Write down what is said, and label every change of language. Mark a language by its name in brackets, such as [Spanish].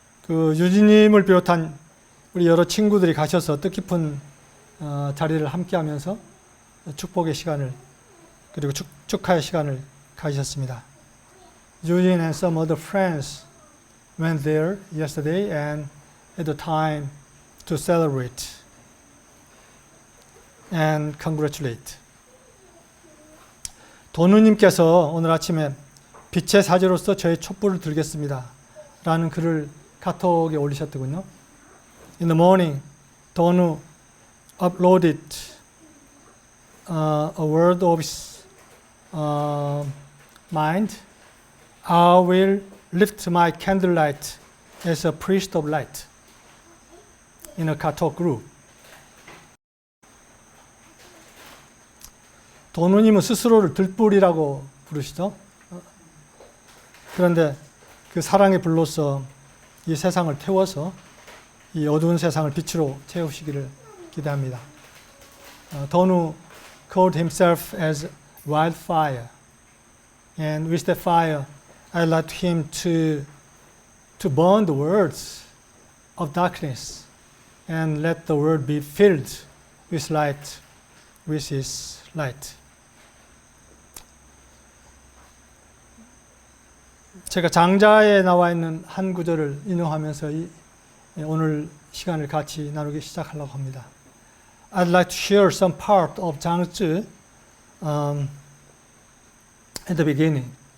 [Korean] 유진님을 비롯한 우리 여러 친구들이 가셔서 뜻깊은 자리를 함께하면서 축복의 시간을 그리고 축하의 시간을 가지셨습니다. [English] Eugene and some other friends went there yesterday and had the time to celebrate and congratulate. [Korean] 도누님께서 오늘 아침에 빛의 사제로서 저의 촛불을 들겠습니다 라는 글을 카톡에 올리셨더군요. [English] In the morning, Donu uploaded a word of his mind. I will lift my candlelight as a priest of light in a 카톡 group. [Korean] 도누님은 스스로를 들불이라고 부르시죠. 그런데 그 사랑의 불로서 이 세상을 태워서 이 어두운 세상을 빛으로 채우시기를 기대합니다. [English] Donu called himself as wildfire, and with that fire, I'd like him to burn the words of darkness and let the world be filled with light, with his light. [Korean] 제가 장자에 나와 있는 한 구절을 인용하면서 오늘 시간을 같이 나누기 시작하려고 합니다. [English] I'd like to share some part of 장즈 at the beginning.